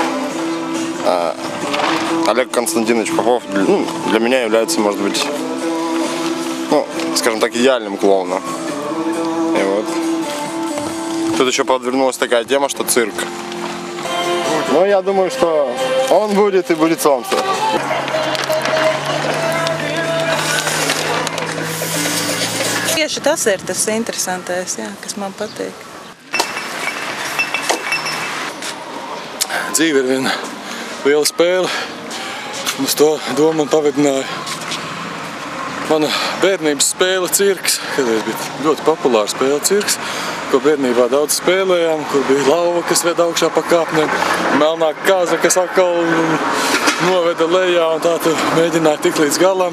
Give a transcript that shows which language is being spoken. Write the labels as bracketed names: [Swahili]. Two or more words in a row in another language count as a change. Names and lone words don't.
[Russian] Олег Константинович Попов для меня является, может быть, скажем так, идеальным клоуном. И вот. Тут еще подвернулась такая тема, что цирк. Но я думаю, что он будет и будет солнце. [Latvian] Tieši tas ir tas interesantais, kas man patīk. Dzīve ir viena liela spēle. Uz to domu man pavadināja mana bērnības spēle cirks, kad es biju ļoti populāra spēle cirks, ko bērnībā daudz spēlējām, kur bija lauva, kas ved augšā pa kāpnēm, melnā kāza, kas atkal noveda lejā, un tā tu mēģināji tikt līdz galam.